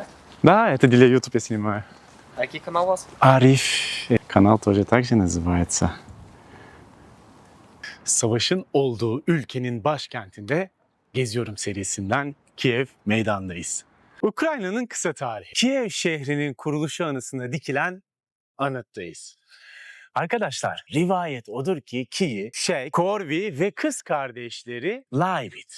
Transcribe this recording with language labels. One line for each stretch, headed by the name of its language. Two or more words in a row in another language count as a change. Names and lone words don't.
Russian: Да, это для YouTube я снимаю.
Ukrainian: А який канал у вас?
Russian: Arif. Kanal тоже так же называется.
Turkish: Savaşın olduğu ülkenin başkentinde Geziyorum serisinden Kiev meydandayız. Ukrayna'nın kısa tarihi. Kiev şehrinin kuruluşu anısına dikilen anıttayız. Arkadaşlar, rivayet odur ki Kiev, Korvi ve kız kardeşleri Laibit.